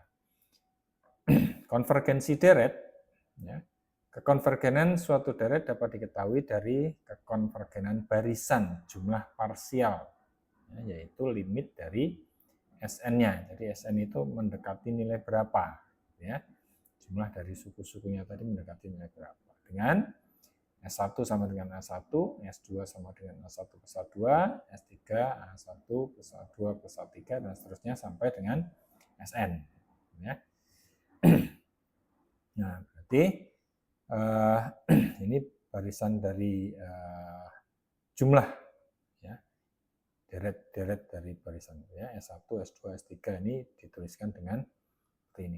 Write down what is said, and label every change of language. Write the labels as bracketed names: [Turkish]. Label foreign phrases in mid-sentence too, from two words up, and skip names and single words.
[Indonesian] Konvergensi deret, ya, kekonvergenan suatu deret dapat diketahui dari kekonvergenan barisan jumlah parsial, ya, yaitu limit dari Sn-nya. Jadi Sn itu mendekati nilai berapa, ya, jumlah dari suku-sukunya tadi mendekati nilai berapa. Dengan S1 sama dengan A1, S2 sama dengan A1 plus A2, S3 A1 plus A2 plus A3 dan seterusnya sampai dengan Sn. Ya. Nah, berarti ini barisan dari jumlah, ya, deret dari barisan, ya, S1, S2, S3 ini dituliskan dengan seperti ini.